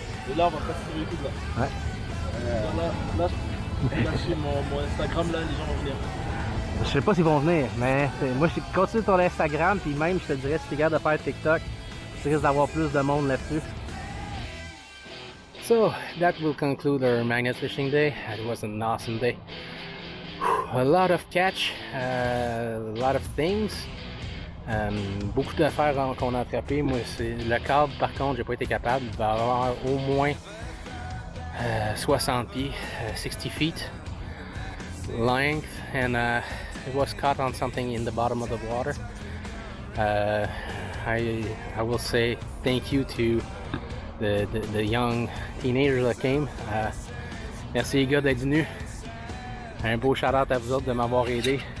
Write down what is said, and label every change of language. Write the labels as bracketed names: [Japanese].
[French] Et là, on va passer sur YouTube là. Ouais. Là, sur mon Instagram là, les gens vont venir. Je sais pas s'ils vont venir, mais moi je continue ton Instagram, puis même je te dirais si tu es capable de faire TikTok, tu risques d'avoir plus de monde là-dessus. [English] So that will conclude our magnet fishing day. It was an awesome day. A lot of catch, a lot of things. [French] Beaucoup d'affaires qu'on a attrapées. Moi, c'est le cadre, par contre, j'ai pas été capable. Il va avoir au moins 60 pieds, [English] 60 feet length, and it was caught on something in the bottom of the water. I will say thank you to the young teenagers that came. [French] Merci les gars d'être venus. Un beau shout-out à vous autres de m'avoir aidé.